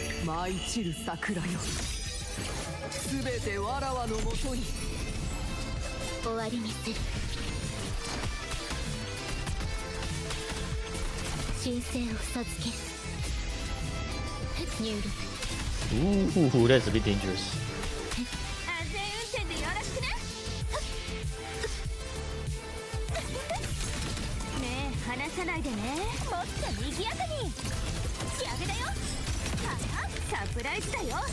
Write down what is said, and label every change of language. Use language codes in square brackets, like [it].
[ja] 舞い散る桜よすべてわらわのもとに終わりにする神聖を授ける入力 [en] Ooh, that's a bit dangerous. [ja] 安全運転でよろしくねねえ離さないでねもっと賑やかに仕上げだよサプライズだよ